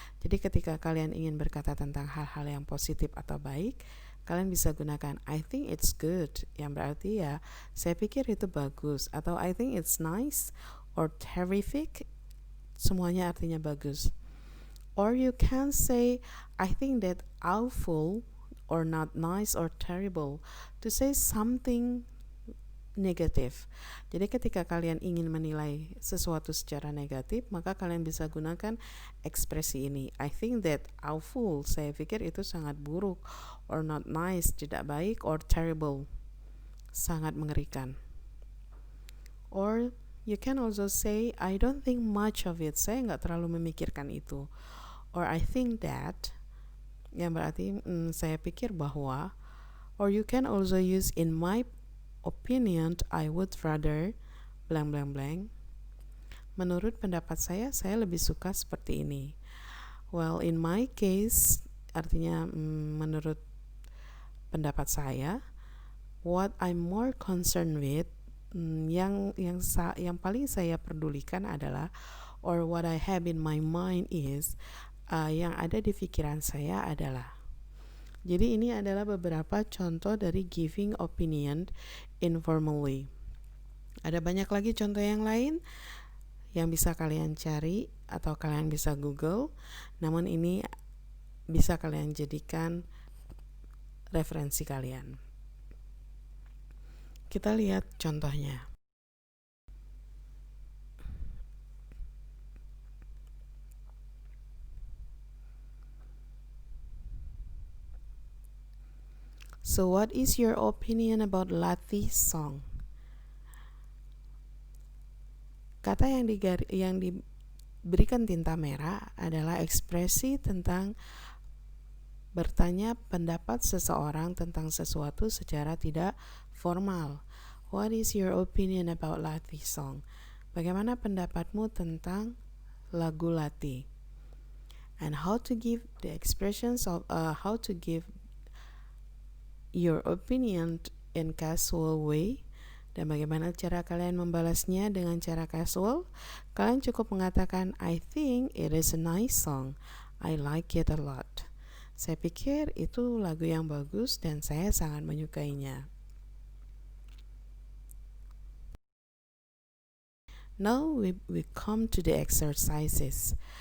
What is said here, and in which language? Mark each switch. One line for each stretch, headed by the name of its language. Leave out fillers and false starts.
Indonesian: Jadi ketika kalian ingin berkata tentang hal-hal yang positif atau baik, kalian bisa gunakan
English: I think it's good,
Indonesian: yang berarti ya saya pikir itu bagus, atau
English: I think it's nice or terrific,
Indonesian: semuanya artinya bagus.
English: Or you can say I think that awful or not nice or terrible, to say something negatif.
Indonesian: Jadi ketika kalian ingin menilai sesuatu secara negatif, maka kalian bisa gunakan ekspresi ini.
English: I think that awful,
Indonesian: saya pikir itu sangat buruk,
English: or not nice,
Indonesian: tidak baik,
English: or terrible,
Indonesian: sangat mengerikan.
English: Or you can also say I don't think much of it,
Indonesian: saya nggak terlalu memikirkan itu.
English: Or I think that,
Indonesian: yang berarti saya pikir bahwa.
English: Or you can also use in my opinion I would rather blank blank blank.
Indonesian: Menurut pendapat saya lebih suka seperti ini.
English: Well, in my case
Indonesian: artinya menurut pendapat saya,
English: what I'm more concerned with,
Indonesian: yang paling saya pedulikan adalah,
English: or what I have in my mind is,
Indonesian: yang ada di pikiran saya adalah. Jadi ini adalah beberapa contoh dari
English: giving opinion informally.
Indonesian: Ada banyak lagi contoh yang lain yang bisa kalian cari atau kalian bisa Google, namun ini bisa kalian jadikan referensi kalian. Kita lihat contohnya.
English: So what is your opinion about Lati's song?
Indonesian: Kata yang diberikan tinta merah adalah ekspresi tentang bertanya pendapat seseorang tentang sesuatu secara tidak formal.
English: What is your opinion about Lati's song?
Indonesian: Bagaimana pendapatmu tentang lagu Lati?
English: And how to give the expressions of how to give your opinion in casual way,
Indonesian: dan bagaimana cara kalian membalasnya dengan cara casual. Kalian cukup mengatakan
English: I think it is a nice song, I like it a lot.
Indonesian: Saya pikir itu lagu yang bagus dan saya sangat menyukainya.
English: Now we come to the exercises.